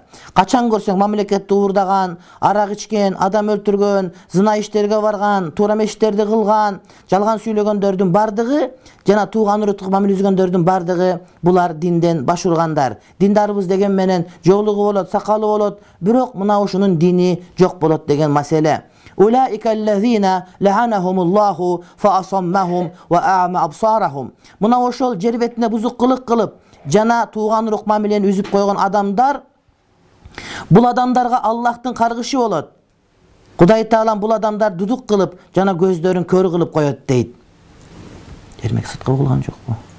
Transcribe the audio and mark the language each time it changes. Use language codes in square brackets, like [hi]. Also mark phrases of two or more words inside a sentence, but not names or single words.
[ky] Качан көрсөң мамлекетти уурдаган, арак ичкен, адам өлтүргөн, зына иштерге барган, туура иштерди кылган, жалган сүйлөгөндөрдүн бардыгы, жана тууган уруктук мамиле үзгөндөрдүн бардыгы булар динден баш ургандар. Диндарыбыз деген менен жоолугу болот, сакалы болот, бирок мына ушунун дини жок болот деген маселе. [ar] أولئك الذين لعنهم الله فأصمهم وأعمى أبصارهم. [ky] Мына ошол жер бетине бузукулук кылып, жана тууган урук мамилени үзүп койгон адамдар, бул адамдарга Аллахтын каргышы болот. Кудай Таалам бул адамдар дудук кылып, жана көздөрүн көр кылып коет дейт. Эрмек сытка болгон жокпу?